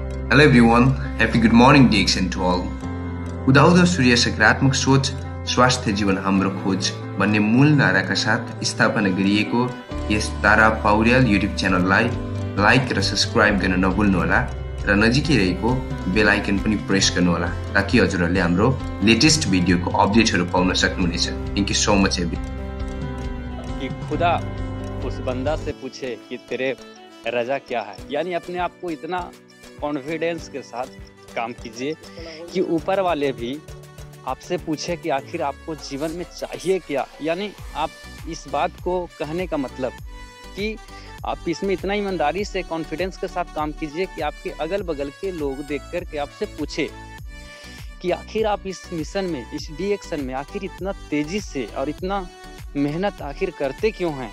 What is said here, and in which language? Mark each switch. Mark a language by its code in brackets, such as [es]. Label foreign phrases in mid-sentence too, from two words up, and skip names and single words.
[en] Hello everyone, happy good morning DXN to all. [ne] उदाउँदो सूर्य सकारात्मक सोच स्वास्थ्य जीवन हाम्रो खोज भन्ने मूल नाराका साथ स्थापना गरिएको यस तारा पौड्याल युट्युब च्यानललाई लाइक र सब्स्क्राइब गर्न नभुल्नुहोला र नजिकै रहेको [en] bell icon [ne] पनि प्रेस गर्नुहोला ताकि हजुरहरूले हाम्रो लेटेस्ट भिडियोको अपडेटहरू पाउन सक्नुहुनेछ। [en] Thank you so much everyone. [hi] कि खुदा उस बंदा से पूछे कि तेरे रजा क्या है, यानी अपने आप को इतना कॉन्फिडेंस के साथ काम कीजिए कि ऊपर वाले भी आपसे पूछे कि आखिर आपको जीवन में चाहिए क्या। यानी आप इस बात को कहने का मतलब कि आप इसमें इतना ईमानदारी से कॉन्फिडेंस के साथ काम कीजिए कि आपके अगल बगल के लोग देख कर के आपसे पूछे कि आखिर आप इस मिशन में, इस DXN में आखिर इतना तेजी से और इतना मेहनत आखिर करते क्यों हैं।